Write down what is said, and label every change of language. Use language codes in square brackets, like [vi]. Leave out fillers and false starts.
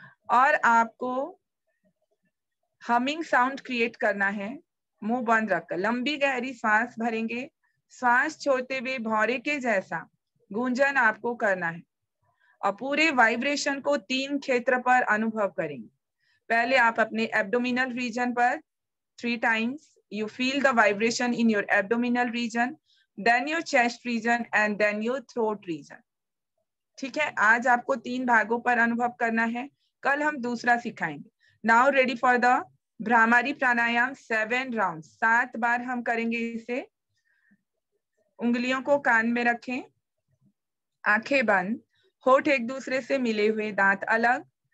[hi] और आपको humming sound create करना है, मुंह बंद रखकर। लंबी गहरी सांस भरेंगे, सांस छोड़ते हुए भौरे के जैसा गूंजन आपको करना है और पूरे वाइब्रेशन को 3 क्षेत्र पर अनुभव करेंगे। पहले आप अपने एब्डोमिनल रीजन पर [en] 3 times you feel the vibration in your abdominal region, then your chest region and then your throat region. [hi] ठीक है, आज आपको 3 भागों पर अनुभव करना है, कल हम दूसरा सिखाएंगे। [en] Now ready for the bhramari pranayama 7 round. [hi] 7 बार हम करेंगे इसे। उंगलियों को कान में रखें, आंखें बंद, होठ एक दूसरे से मिले हुए, दांत अलग।